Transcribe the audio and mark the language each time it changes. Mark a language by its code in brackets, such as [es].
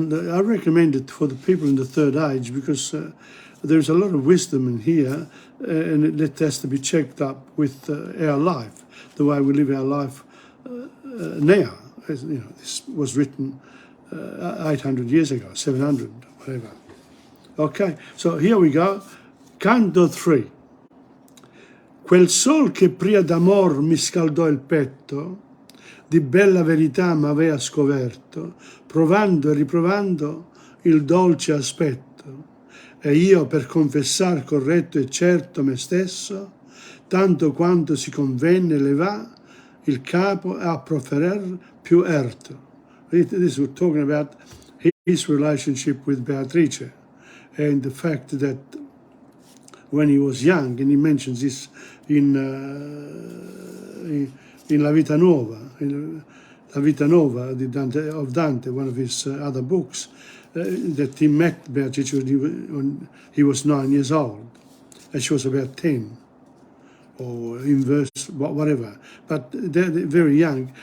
[en] And I recommend it for the people in the third age because there's a lot of wisdom in here, and it has to be checked up with our life, the way we live our life now. As, this was written 800 years ago, 700, whatever. Okay, so here we go. Canto 3. [it] Quel sol che pria d'amor mi scaldò il petto, di bella verità m'avea scoverto, provando e riprovando il dolce aspetto. E io per confessar corretto e certo me stesso, tanto quanto si convenne levà il capo a proferer più erto. [en] This we're talking about his relationship with Beatrice and the fact that when he was young, and he mentions this in La Vita Nuova, La Vita Nuova of Dante, one of his other books, that he met Beatrice when he was 9 years old, and she was about 10, or in verse, whatever, but they're very young.